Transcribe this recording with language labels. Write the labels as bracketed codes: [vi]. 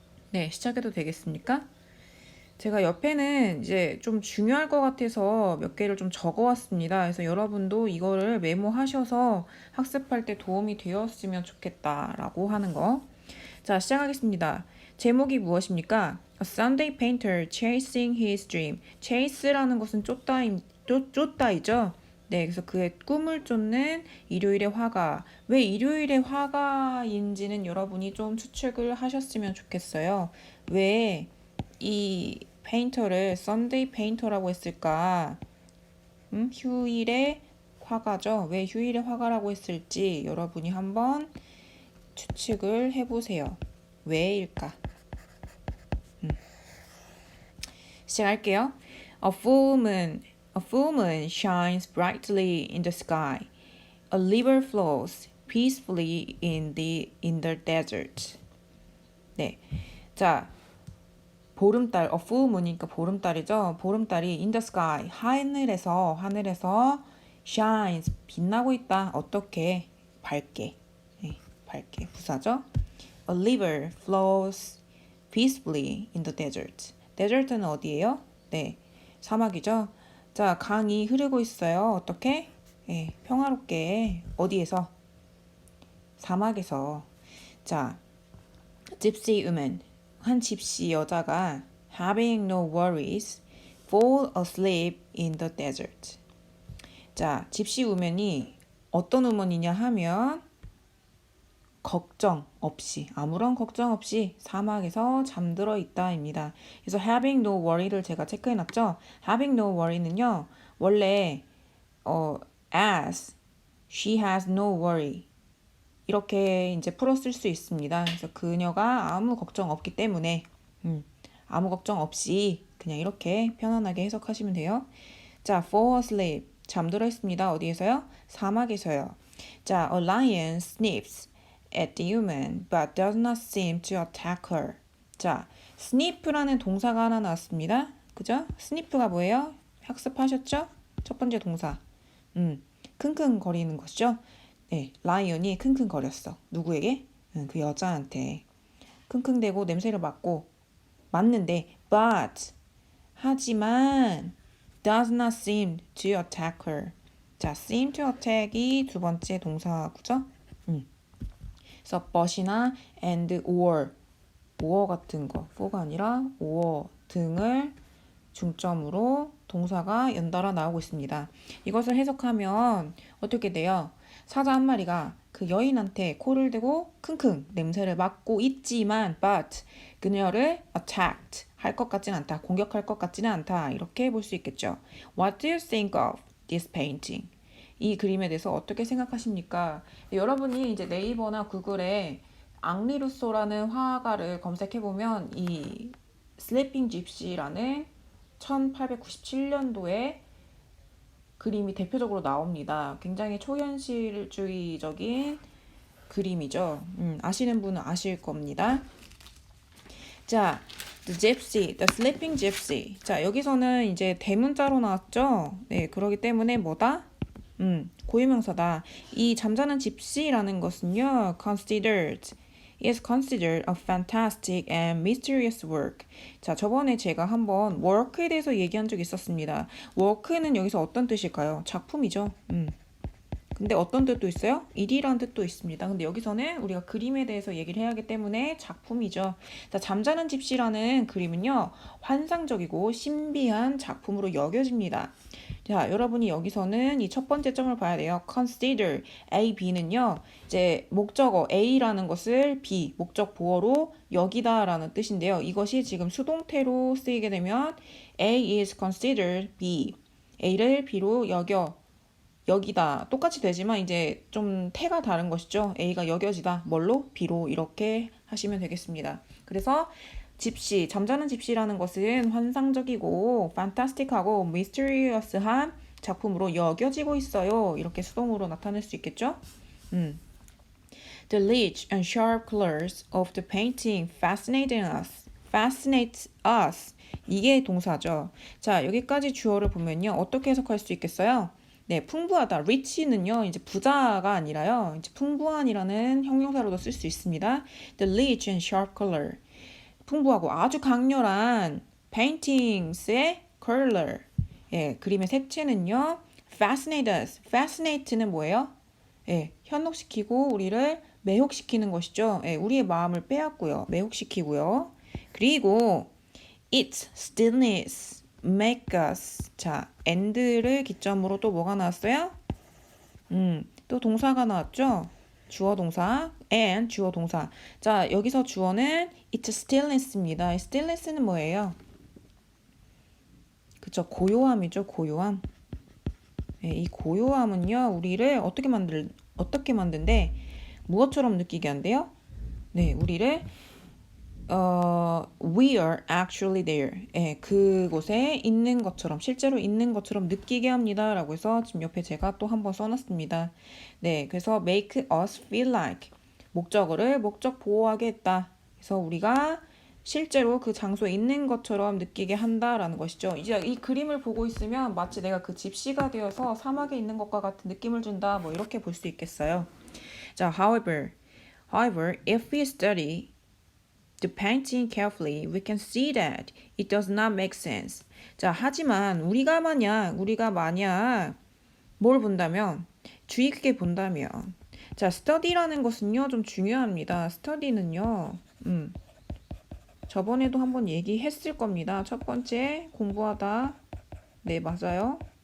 [ko] 네, 시작해도 되겠습니까? 제가 옆에는 이제 좀 중요할 것 같아서 몇 개를 좀 적어왔습니다. 그래서 여러분도 이거를 메모하셔서 학습할 때 도움이 되었으면 좋겠다라고 하는 거. 자, 시작하겠습니다. 제목이 무엇입니까? [en] A Sunday painter chasing his dream. [ko] chase라는 것은 쫓다이죠. 네, 그래서 그의 꿈을 쫓는 일요일의 화가. 왜 일요일의 화가인지는 여러분이 좀 추측을 하셨으면 좋겠어요. 왜 이 페인터를 Sunday painter라고 했을까? 휴일의 화가죠. 왜 휴일의 화가라고 했을지 여러분이 한번 추측을 해보세요. 왜일까? 시작할게요. [en] A full moon shines brightly in the sky. A river flows peacefully in the desert. [ko] 네, 자 보름달, full moon이니까 보름달이죠. 보름달이 [en] in the sky [ko] 하늘에서 shines 빛나고 있다. 어떻게? 밝게. 네, 밝게 부사죠. [en] A river flows peacefully in the desert. [ko] desert는 어디예요? 네, 사막이죠. 자, 강이 흐르고 있어요. 어떻게? 네, 평화롭게. 어디에서? 사막에서. [en] 자, gypsy woman. [ko] 한 집시 여자가 [en] having no worries fall asleep in the desert. [ko] 자, 집시 우먼이 어떤 우먼이냐 하면 걱정 없이 아무런 걱정 없이 사막에서 잠들어 있다입니다. 그래서 [en] having no worry [ko] 를 제가 체크해놨죠. having no worry는요 원래 [en] as she has no worry [ko] 이렇게 이제 풀었을 수 있습니다. 그래서 그녀가 아무 걱정 없기 때문에 아무 걱정 없이 그냥 이렇게 편안하게 해석하시면 돼요. 자, fall asleep. 잠들어 있습니다. 어디에서요? 사막에서요. [en] 자, a lion sniffs at the human but does not seem to attack her. [ko] 자, sniff라는 동사가 하나 나왔습니다. 그죠? sniff가 뭐예요? 학습하셨죠? 첫 번째 동사. 킁킁거리는 것이죠. 네, 라이언이 킁킁거렸어. 누구에게? 그 여자한테. 킁킁대고 냄새를 맡는데 but 하지만 [en] does not seem to attack her. [ko] 자, seem to attack이 두 번째 동사구죠. 그래서 but이나 and or 같은 거, for가 아니라 or 등을 중점으로 동사가 연달아 나오고 있습니다. 이것을 해석하면 어떻게 돼요? 사자 한 마리가 그 여인한테 코를 대고 킁킁 냄새를 맡고 있지만 but 그녀를 attacked 할 것 같지는 않다. 공격할 것 같지는 않다. 이렇게 볼 수 있겠죠. [en] What do you think of this painting? [ko] 이 그림에 대해서 어떻게 생각하십니까? 여러분이 이제 네이버나 구글에 앙리 루소라는 화가를 검색해보면 이 슬리핑 집시라는 1897년도에 그림이 대표적으로 나옵니다. 굉장히 초현실주의적인 그림이죠. 아시는 분은 아실 겁니다. 자, the gypsy, the sleeping gypsy. 자, 여기서는 이제 대문자로 나왔죠. 네, 그러기 때문에 뭐다? 고유명사다. 이 잠자는 집시라는 것은요, [en] is considered a fantastic and mysterious work. [ko] 자, 저번에 제가 한번 work에 대해서 얘기한 적이 있었습니다. work는 여기서 어떤 뜻일까요? 작품이죠. 근데 어떤 뜻도 있어요? 일이라는 뜻도 있습니다. 근데 여기서는 우리가 그림에 대해서 얘기를 해야 하기 때문에 작품이죠. 자, 잠자는 집시라는 그림은요, 환상적이고 신비한 작품으로 여겨집니다. 자, 여러분이 여기서는 이 첫 번째 점을 봐야 돼요. consider, A, B는요, 이제 목적어 A라는 것을 B, 목적 보어로 여기다 라는 뜻인데요. 이것이 지금 수동태로 쓰이게 되면 [en] A is considered B. [ko] A를 B로 여기다 똑같이 되지만 이제 좀 태가 다른 것이죠. A가 여겨지다. 뭘로? B로 이렇게 하시면 되겠습니다. 그래서 집시, 잠자는 집시라는 것은 환상적이고 판타스틱하고 미스터리어스한 작품으로 여겨지고 있어요. 이렇게 수동으로 나타낼 수 있겠죠? [en] The rich and sharp colors of the painting fascinate us. [ko] 이게 동사죠. 자, 여기까지 주어를 보면요. 어떻게 해석할 수 있겠어요? 네, 풍부하다. rich는요, 이제 부자가 아니라요. 이제 풍부한이라는 형용사로도 쓸 수 있습니다. [en] The rich and sharp color. [ko] 풍부하고 아주 강렬한 paintings의 color. 예, 그림의 색채는요. [en] fascinate us. [ko] fascinate는 뭐예요? 예, 현혹시키고 우리를 매혹시키는 것이죠. 예, 우리의 마음을 빼앗고요. 매혹시키고요. 그리고 [en] its stillness make us. [ko] 자, and를 기점으로 또 뭐가 나왔어요? 또 동사가 나왔죠? 주어 동사 and 주어 동사. 자, 여기서 주어는 it's stillness입니다. stillness는 뭐예요? 그쵸, 고요함이죠. 고요함. 네, 이 고요함은요, 우리를 어떻게 만든대? 무엇처럼 느끼게 한대요? 네, 우리를 [en] we are actually there. [ko] 예, 그곳에 있는 것처럼, 실제로 있는 것처럼 느끼게 합니다. 라고 해서 지금 옆에 제가 또 한번 써놨습니다. 네, 그래서 [en] make us feel like. [ko] 목적어를 목적 보호하게 했다. 그래서 우리가 실제로 그 장소에 있는 것처럼 느끼게 한다라는 것이죠. 이제 이 그림을 보고 있으면 마치 내가 그 집시가 되어서 사막에 있는 것과 같은 느낌을 준다. 뭐 이렇게 볼 수 있겠어요. [en] 자, however, if we study the painting carefully, we can see that it does not make sense. [ko] 자, 하지만 우리가 만약 뭘 본다면, 주의 깊게 본다면, 자, study라는 것은요, 좀 중요합니다. study는요, 저번에도 한번 얘기했을 겁니다. 첫 번째, 공부하다. 네, 맞아요.